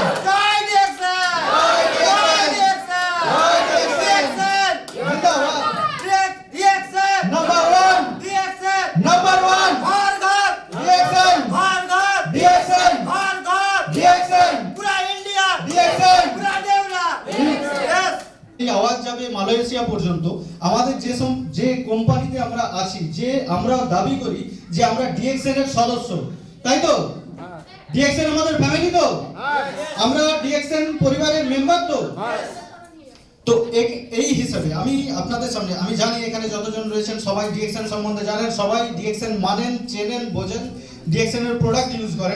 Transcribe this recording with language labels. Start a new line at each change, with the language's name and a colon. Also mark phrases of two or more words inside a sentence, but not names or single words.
Hindi: जय डिएक्सन, जय डिएक्सन, जय डिएक्सन, डिएक्सन नंबर 1, डिएक्सन नंबर 1, हर घर डिएक्सन, हर घर डिएक्सन, हर घर डिएक्सन, पूरा इंडिया डिएक्सन, पूरा देवना। यस,
Bangla: এই আওয়াজ যাবে মালয়েশিয়া পর্যন্ত। আমাদের যে কোম্পানিতে আমরা আছি, যে আমরা দাবি করি যে আমরা ডিএক্সএন এর সদস্য, তাই তো? ডিএক্সএন আমাদের ফ্যামিলি তো, আমরা ডিএক্সএন পরিবারের মেম্বার তো। তো এই হিসাবে আমি আপনাদের সামনে, আমি জানি এখানে যতজন রয়েছেন সবাই ডিএক্সএন সম্বন্ধে জানেন, সবাই ডিএক্সএন মানেন, চেনেন, বোঝেন, ডিএক্সএন এর প্রোডাক্ট ইউজ করেন।